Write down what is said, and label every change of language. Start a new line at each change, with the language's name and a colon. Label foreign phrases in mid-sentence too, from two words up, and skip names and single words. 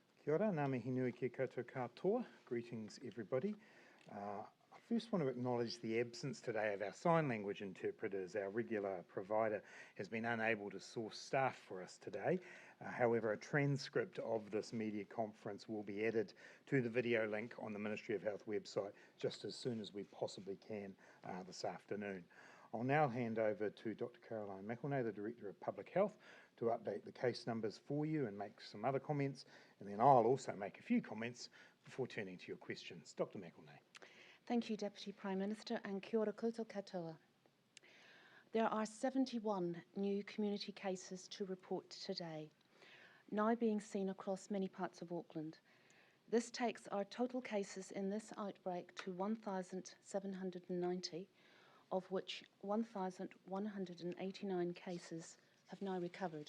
Māori: Kia ora, ngā mihi nui ki koutou katoa.
English: Greetings, everybody. I first want to acknowledge the absence today of our sign language interpreters. Our regular provider has been unable to source staff for us today. However, a transcript of this media conference will be added to the video link on the Ministry of Health website just as soon as we possibly can this afternoon. I'll now hand over to Dr. Caroline McElnay, the Director of Public Health, to update the case numbers for you and make some other comments, and then I'll also make a few comments before turning to your questions. Dr. McElnay. Thank you, Deputy Prime Minister, and
Māori: kia ora koutou katoa.
English: There are 71 new community cases to report today, now being seen across many parts of Auckland. This takes our total cases in this outbreak to 1,790, of which 1,189 cases have now recovered.